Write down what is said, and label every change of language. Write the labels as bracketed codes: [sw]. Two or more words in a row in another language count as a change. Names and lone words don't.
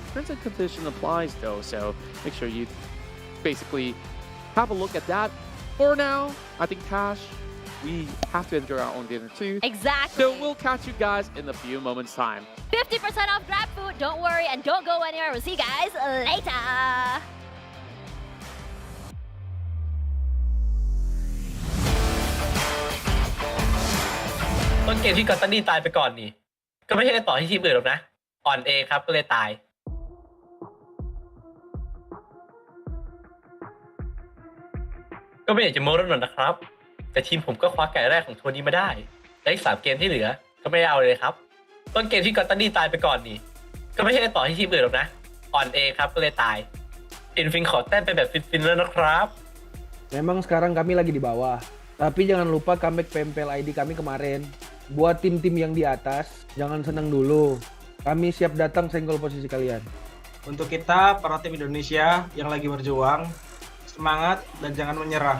[en] Terms and condition applies though, so make sure you basically have a look at that. For now, I think Tash, we have to enjoy our own dinner too. Exactly. So we'll catch you guys in a few moments' time. 50% off GrabFood. Don't worry and don't go anywhere. We'll see you guys later. [th] ต้นเกมที่กอตตันดี้ตายไปก่อนนี่ก็ไม่ใช่ต่อที่ทีมอื่นหรอกนะอ่อนเองครับก็เลยตาย ก็ไม่อยากจะโม้หรอกนะครับแต่ทีมผมก็คว้าไก่แรกของทัวร์นี้มาได้และอีก3เกมที่เหลือก็ไม่เอาเลยครับต้นเกมที่กอตตันดี้ตายไปก่อนนี่ก็ไม่ใช่ต่อที่ทีมอื่นหรอกนะอ่อนเองครับก็เลยตายฟินขอแต้มไปแบบฟินๆแล้วนะครับ [id] Memang sekarang kami lagi di bawah. Tapi jangan lupa comeback PMPL ID kami kemarin. Buat tim-tim yang di atas, jangan senang dulu. Kami siap datang senggol posisi kalian. Untuk kita, para tim Indonesia yang lagi berjuang, semangat dan jangan menyerah.